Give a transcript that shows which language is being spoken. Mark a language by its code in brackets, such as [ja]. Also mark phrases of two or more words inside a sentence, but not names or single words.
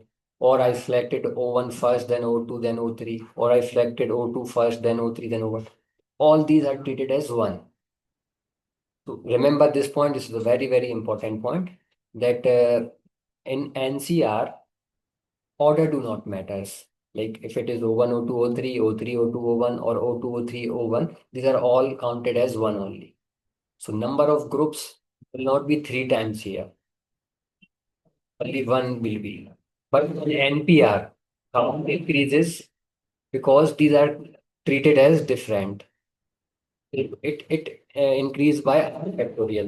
[en] Or I selected O1 first, then O2, then O3. Or I selected O2 first, then O3, then O1. All these are treated as one. So remember this point, this is a very, very important point, that in nCr, order do not matters. Like if it is O1, O2, O3, O3, O2, O1, or O2, O3, O1, these are all counted as one only. So number of groups will not be 3 times here. Only one will be. But in NPR, count increases because these are treated as different. It increased by r factorial.